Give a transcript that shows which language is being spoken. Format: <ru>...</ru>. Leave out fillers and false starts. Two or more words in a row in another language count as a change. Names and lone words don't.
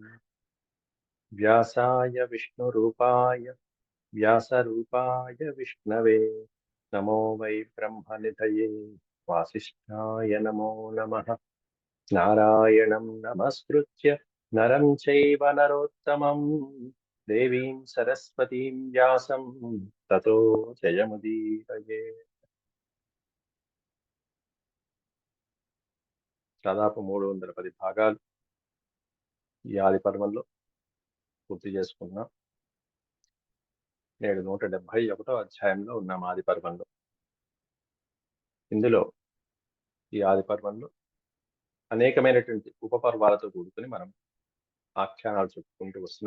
<sa>व्यासाय विष्णुरूपाय नमो वै ब्रह्मनिधये वासिष्ठाय नमो नमः। नारायणं नमस्कृत्य नरं चैव नरोत्तमं देवीं सरस्वतीं व्यासं ततो जयमुदीरये।</sa> <te>దాదాపు 310 భాగాలు ఈ ఆది పర్వంలో పూర్తి చేసుకున్నాం. నేడు 171వ అధ్యాయంలో ఉన్నాం ఆది పర్వంలో. ఇందులో ఈ ఆది పర్వంలో అనేకమైనటువంటి ఉపపర్వాలతో కూడుకుని మనం ఆఖ్యానాలు చెప్పుకుంటూ వస్తున్నాం.</te>